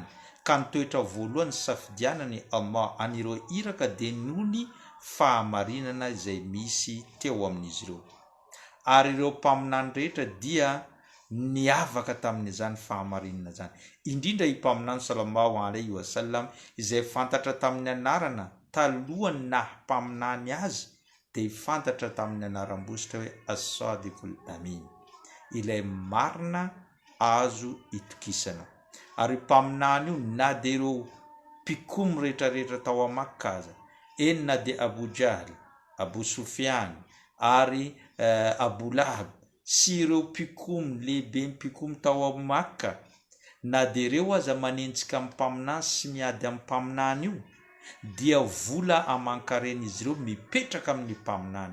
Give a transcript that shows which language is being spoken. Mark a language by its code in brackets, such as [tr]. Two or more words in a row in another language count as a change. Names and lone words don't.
[mg] Ka ny toetra voalohany safidianany Allah anireo iraka dia nony fahamarinana izay misy teo amin'izy ireo. Ary ireo mpaminany rehetra dia niavaka tamin'izany fahamarinana zany, indrindra i mpaminany [ar] صلى الله عليه وسلم [mg] izay fantatra tamin'ny anarana talohany nahampaminany azy dia fantatra tamin'ny anaram-bositra hoe [ar] الصادق الأمين, [mg] ilay marina azo itokisana. Ary mpaminany io na dia ireo mpikomy rehetrarehetra tao a Makka aza, eny na dia Abu Jahl, Abu Sufyan ary Abu Lahab sy ireo mpikomy lehibe mpikomy tao a Makka, na dia ireo aza manenjika amin'ny mpaminany sy miady amin'ny mpaminany io, dia vola amankaren'izy ireo mipetraka amin'ny mpaminany.